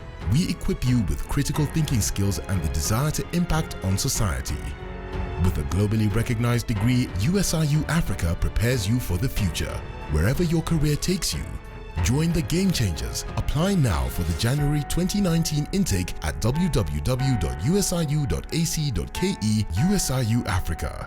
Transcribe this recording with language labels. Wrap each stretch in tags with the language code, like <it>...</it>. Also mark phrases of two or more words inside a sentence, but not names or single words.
<en>We equip you with critical thinking skills and the desire to impact on society. With a globally recognized degree, USIU Africa prepares you for the future. Wherever your career takes you, join the Game Changers. Apply now for the January 2019 intake at www.usiu.ac.ke. USIU Africa.</en>